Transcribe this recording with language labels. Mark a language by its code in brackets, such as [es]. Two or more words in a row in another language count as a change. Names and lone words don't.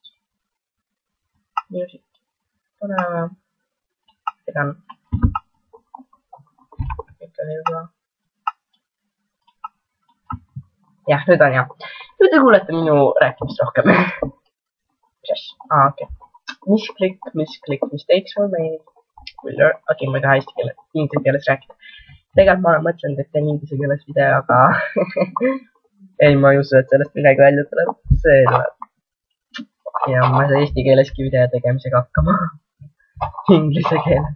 [et] Music. Paneme. Tegan. Ikka juba. Jah, nüüd on jah. Nüüd te kuulete minu rääkimist rohkem. Mis asja? Okei. Misklik, [en] mistakes were made. [et] Okei, ma ei taha inglise keeles rääkida. Tegelikult ma olen mõtlenud, et teen inglise keeles video, aga ei, ma ei usu, et sellest midagi välja tuleb. See tuleb. Ja ma ei saa eesti keeleski video tegemisega hakkama. Inglise keeles.